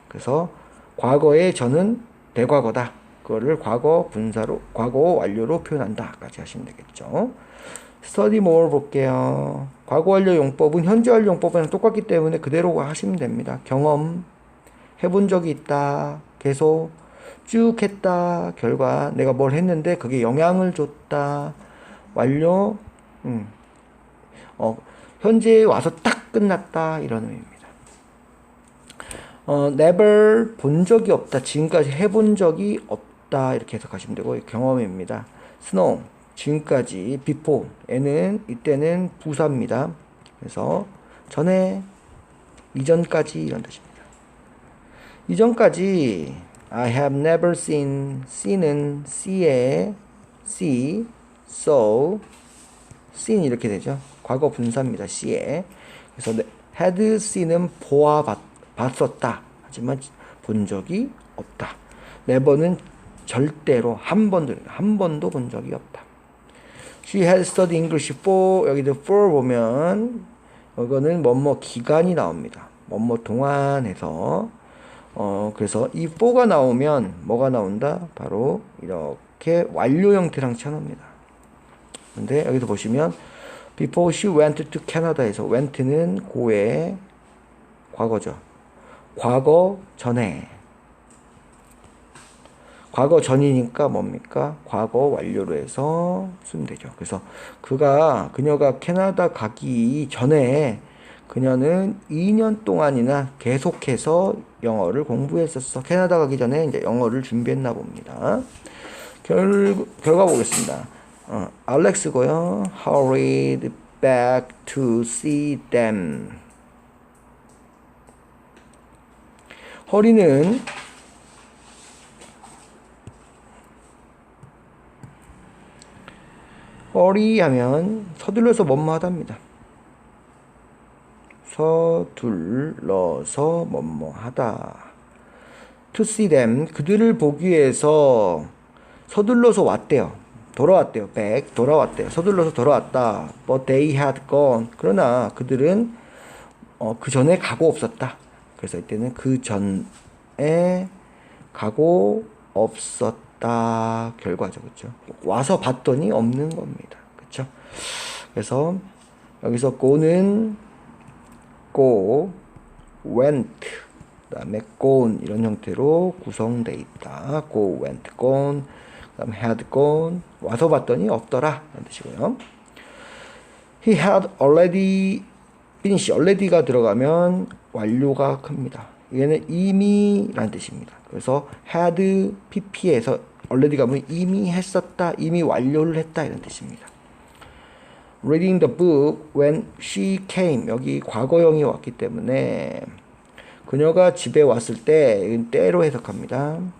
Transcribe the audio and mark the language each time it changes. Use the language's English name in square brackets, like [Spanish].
[Korean] 그래서 과거의 전은 대과거다. 그거를 과거 분사로, 과거 완료로 표현한다. 까지 하시면 되겠죠. [English] study more 볼게요. [Korean] 과거 완료 용법은 현재 완료 용법이랑 똑같기 때문에 그대로 하시면 됩니다. 경험, 해본 적이 있다. 계속 쭉 했다. 결과, 내가 뭘 했는데 그게 영향을 줬다. 완료, 현재에 와서 딱 끝났다. 이런 의미입니다. never 본 적이 없다. 지금까지 해본 적이 없다. 이렇게 해석하시면 되고, 경험입니다. snow 지금까지, before 이때는 부사입니다. 그래서 전에, 이전까지 이런 뜻입니다. 이전까지 [English] I have never seen [Korean] 은 see에 see, saw, seen 이렇게 되죠. 과거 분사입니다. see에. 그래서 had seen은 봤었다. 하지만 본 적이 없다. never는 절대로 한 번도 본 적이 없다. [English] She had studied English for, [Korean] 여기도 for 보면 이거는 뭐뭐 기간이 나옵니다. 뭐뭐 동안 해서 그래서 이 for가 나오면 뭐가 나온다? 바로 이렇게 완료 형태랑 쳐놓습니다. 근데 여기서 보시면 [English] before she went to Canada [Korean] 에서 went는 고의 과거죠. 과거 전에. 과거 전이니까 뭡니까? 과거 완료로 해서 쓰면 되죠. 그래서 그녀가 캐나다 가기 전에 그녀는 2년 동안이나 계속해서 영어를 공부했었어. 캐나다 가기 전에 이제 영어를 준비했나 봅니다. 결과 보겠습니다. 알렉스고요. [English] Hurried back to see them. [Korean] 허리는 하면 서둘러서 뭐뭐하답니다. 서둘러서 뭐뭐하다. To see them, 그들을 보기 위해서 서둘러서 왔대요. [English] 돌아왔대요. back, 돌아왔대요. [Korean] 서둘러서 돌아왔다. [English] But they had gone. [Korean] 그러나 그들은 그 전에 가고 없었다. 그래서 이때는 그 전에 가고 없었다. 결과죠. 그렇죠? 와서 봤더니 없는 겁니다. 그렇죠? 그래서 여기서 go는 go, went, 그 다음에 gone 이런 형태로 구성되어 있다. go, went, gone, 그 다음에 had gone, 와서 봤더니 없더라 라는 뜻이고요. [English] he had already finish, already가 [Korean] 들어가면 완료가 큽니다. 얘는 이미 라는 뜻입니다. 그래서 had pp에서 already 가면 이미 했었다, 이미 완료를 했다 이런 뜻입니다. [English] reading the book when she came, [Korean] 여기 과거형이 왔기 때문에 그녀가 집에 왔을 때 때로 해석합니다.